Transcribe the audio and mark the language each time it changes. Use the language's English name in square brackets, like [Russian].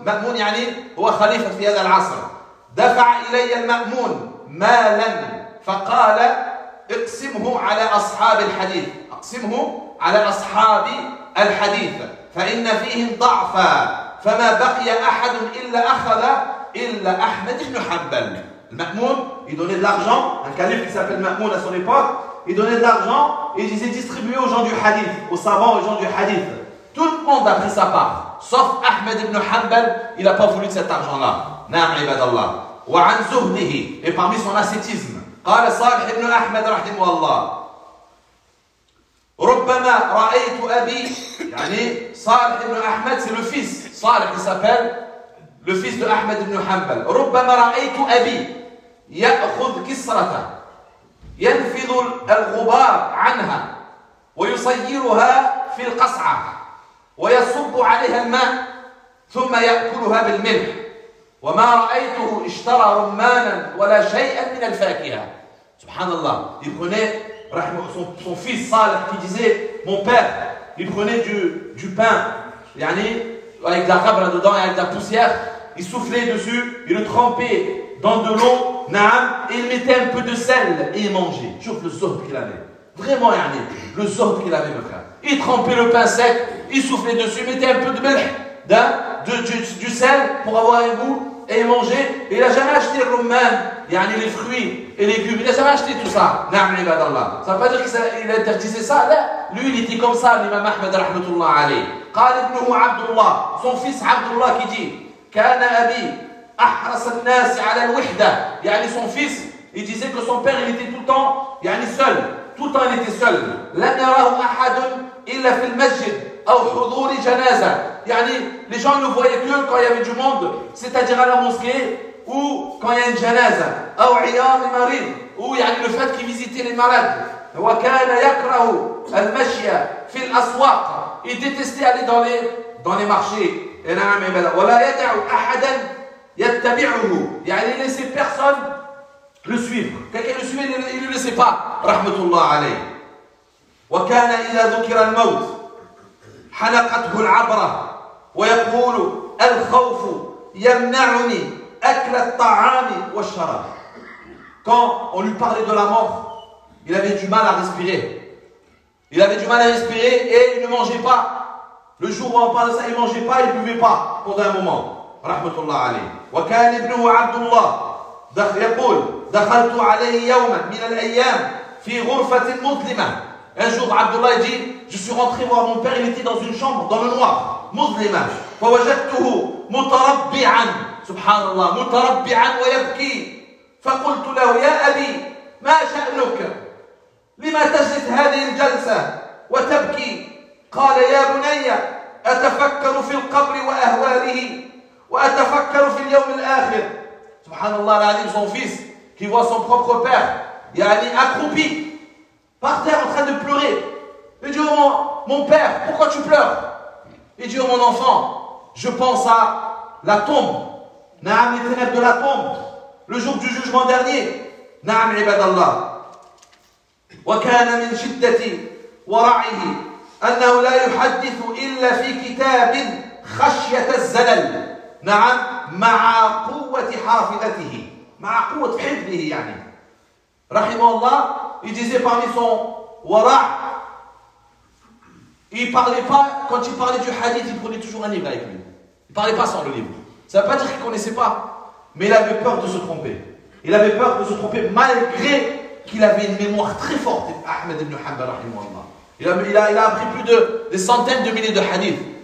[Arabic] مأمون يعني هو خليفة في هذا العصر. دفع إلي المأمون مالا فقال اقسمه على أصحاب الحديث, اقسمه على أصحاب الحديث فإن فيهم ضعفا, فما بقي أحد إلا أخذ إلا أحمد بن حنبل. [French] المأمون يدوني الأرجنت الكاليف كسب المأمون أصلي بوك. Il donnait de l'argent et il disait distribuer aux gens du hadith, aux savants, aux gens du hadith. Tout le monde a pris sa part, sauf Ahmed ibn Hanbal, il n'a pas voulu de cet argent-là. [Arabic] Na'am ibadallah. Wa an zuhdihi, [French] et parmi son ascétisme, [Arabic] قال صالح ibn Ahmed رحمه الله. ربما رأيت أبي, يعني [French] صالح ibn Ahmed, c'est le fils, صالح qui s'appelle le fils de Ahmed ibn Hanbal. [Arabic] ربما رأيت أبي يأخذ كسرة ينفذ الغبار عنها ويصيرها في القصعة ويصب عليها الماء ثم يأكلها بالملح, وما رأيته اشترى رمانا ولا شيئا من الفاكهة. سبحان الله. [French] Il prenait, rahmah, son fils Salih qui disait, mon père, il prenait du pain, يعني, avec la rabra dedans et avec la poussière, il soufflait dessus, il le trempait dans de l'eau, na'am, et il mettait un peu de sel et il mangeait. Chouf le zohd qu'il avait. Vraiment, yani, le zohd qu'il avait, mon frère. Il trempait le pain sec, il soufflait dessus, mettait un peu de melh, du sel pour avoir un goût, et il mangeait. Et il n'a jamais acheté le rumman, yani les fruits et les légumes. Il n'a jamais acheté tout ça. [Arabic] Na'am, ibadallah. [French] Ça ne veut pas dire qu'il a interdisé ça. Là, lui, il était comme ça, l'imam Ahmed, rahmatullah alayh. [Arabic] Qal ibnuhu Abdullah, [French] son fils Abdullah qui dit, [Arabic] kana abi. أحرص الناس على الوحدة. [French] يعني son fils, il disait que son père, il était tout le temps, يعني seul. Tout le temps, il était seul. [Arabic] لن يراه أحد إلا في المسجد أو حضور جنازة. [French] يعني les gens ne voyaient que quand il y avait du monde, c'est-à-dire à la mosquée ou quand il y a une جنازة [Arabic] أو عيار مريض, [French] ou يعني le fait qu'il visitait les malades. [Arabic] وكان يكره المشي في الأسواق. [French] Il détestait aller dans les marchés. [Arabic] Et نعم عباد ولا يدع أحدا يتبعه. [French] يعني il laissait personne le suivre. Quelqu'un le suivait, il ne le laissait pas. [Arabic] رحمه الله عليه. وكان إذا ذكر الموت حلقته العبرة ويقول الخوف يمنعني أكل الطعام والشراب. [French] Quand on lui parlait de la mort, il avait du mal à respirer. Il avait du mal à respirer et il ne mangeait pas. Le jour où on parle de ça, il ne mangeait pas, il ne buvait pas pendant un moment. [Arabic] رحمة الله عليه. وكان ابنه عبد الله يقول دخلت عليه يوما من الأيام في غرفة مظلمة. [French] Un jour عبد الله يجي, je suis rentré voir mon père, il était dans une chambre dans le noir, مظلمة. [Arabic] فوجدته متربعا. سبحان الله. متربعا ويبكي. فقلت له يا أبي ما شأنك, لما تجلس هذه الجلسة وتبكي؟ قال يا بني أتفكر في القبر وأهواله وأتفكر في اليوم الآخر. سبحان الله العظيم. [French] Son fils qui voit son propre père, يعني accroupi par terre en train de pleurer, il dit oh, mon père, pourquoi tu pleures? Il dit oh, mon enfant, je pense à la tombe, نعم, les ténèbres de la tombe, le jour du jugement dernier. [Arabic] نعم عباد الله. وكان من شدة ورعه أنه لا يحدث إلا في كتاب خشية الزلل. نعم, مع قوة حافظته, مع قوة حفظه, يعني رحمه الله. [French] Il disait parmi son ورع, Et il parlait pas, quand il parlait du hadith, il prenait toujours un livre avec lui. Il parlait pas sans le livre. Ça veut pas dire qu'il connaissait pas. Mais il avait peur de se tromper. Il avait peur de se tromper malgré qu'il avait une mémoire très forte. Ahmed ibn Hanbal, rahimahullah. Il a appris plus de des centaines de milliers de hadith.